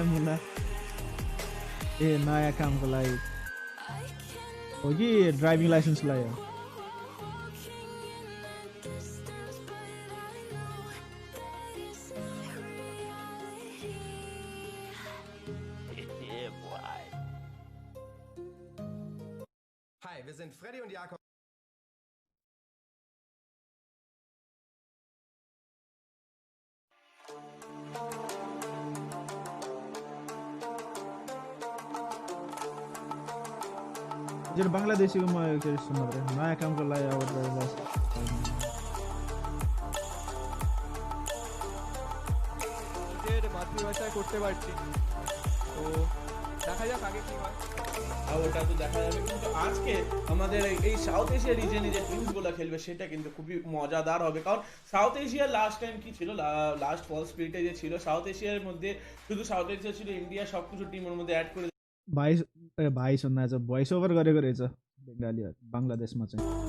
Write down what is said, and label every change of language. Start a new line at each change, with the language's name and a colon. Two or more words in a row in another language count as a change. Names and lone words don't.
Nepali: मुला ए नयाँ कामको लागि हो कि
English: driving license
Nepali: लाग्यो
German: Hi, wir sind Freddy und Jakob.
Nepali: जेर बांग्लादेशी को म के सुन्न पर्यो नयाँ कामको लागि अब
Bangla: নিজের মাতৃভাষায় করতে পারছি তো দেখা যাক আগে কি হয় আর ওটা তো দেখা যাবে কিন্তু আজকে আমাদের এই
English: South Asia region
Bangla: যে টিমগুলো খেলবে সেটা কিন্তু খুবই মজাদার হবে কারণ সাউথ এশিয়ার
English: last time
Bangla: কি ছিল
English: last fall spirit
Bangla: যে ছিল সাউথ এশিয়ার মধ্যে শুধু সাউথ এশিয়া ছিল ইন্ডিয়া সবকিছু টিমের मध्य एड করে
Nepali: भाइ सुन्दा चाहिँ
English: voice over
Nepali: गरेको रहेछ बङ्गालीहरु बङ्गलादेशमा चाहिँ